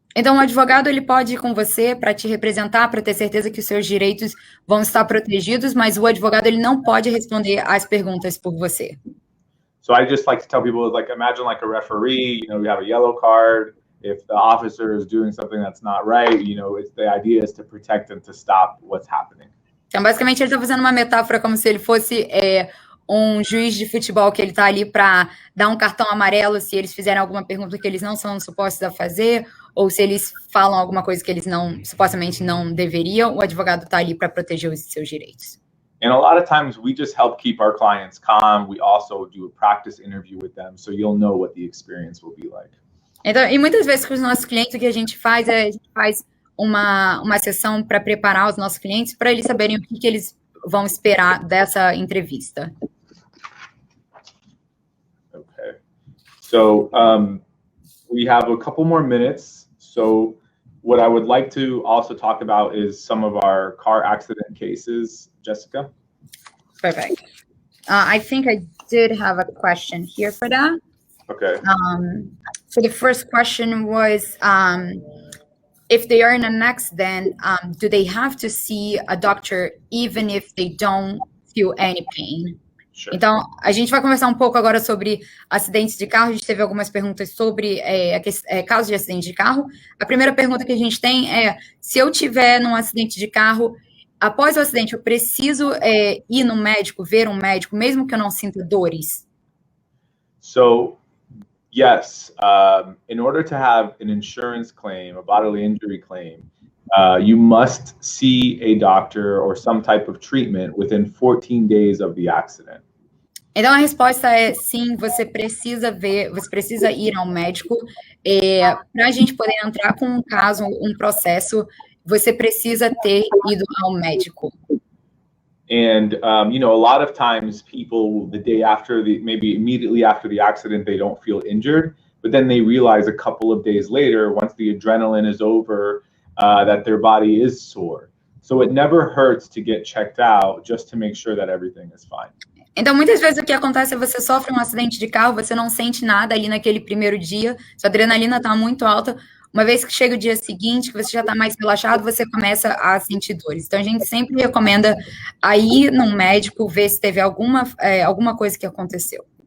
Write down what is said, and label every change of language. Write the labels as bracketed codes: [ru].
[pt] Então, o advogado ele pode ir com você para te representar, para ter certeza que os seus direitos vão estar protegidos, mas o advogado ele não pode responder às perguntas por você. [en] So I just like to tell people, like, imagine like a referee, you have a yellow card. If the officer is doing something that's not right, the idea is to protect and to stop what's happening. [pt] Então, basicamente, ele está fazendo uma metáfora como se ele fosse um juiz de futebol que ele está ali para dar um cartão amarelo se eles fizerem alguma pergunta que eles não são supostos a fazer, ou se eles falam alguma coisa que eles supostamente não deveriam, o advogado está ali para proteger os seus direitos. [en] And a lot of times we just help keep our clients calm. We also do a practice interview with them, so you'll know what the experience will be like. [pt] Então, e muitas vezes com os nossos clientes o que a gente faz uma sessão para preparar os nossos clientes para eles saberem o que eles vão esperar dessa entrevista. [en] Okay. So we have a couple more minutes. So what I would like to also talk about is some of our car accident cases. Jessica? Perfect. I think I did have a question here for that. Okay. So the first question was, if they are in an accident, do they have to see a doctor even if they don't feel any pain? Sure. [pt] Então, a gente vai conversar um pouco agora sobre acidentes de carro. A gente teve algumas perguntas sobre casos de acidente de carro. A primeira pergunta que a gente tem é, se eu tiver num acidente de carro, após o acidente, eu preciso ir no médico, ver um médico, mesmo que eu não sinta dores? [en] So, yes, in order to have an insurance claim, a bodily injury claim, you must see a doctor or some type of treatment within 14 days of the accident. [pt] Então, a resposta é sim, você precisa ir ao médico. Para a gente poder entrar com um caso, um processo, você precisa ter ido ao médico. [en] And you know, a lot of times people, the day after, maybe immediately after the accident, they don't feel injured, but then they realize a couple of days later, once the adrenaline is over, that their body is sore. So it never hurts to get checked out just to make sure that everything is fine. [pt] Então, muitas vezes o que acontece é você sofre um acidente de carro, você não sente nada ali naquele primeiro dia, sua adrenalina está muito alta. Uma vez que chega o dia seguinte, que você já está mais relaxado, você começa a sentir dores. Então, a gente sempre recomenda a ir num médico, ver se teve alguma coisa que aconteceu.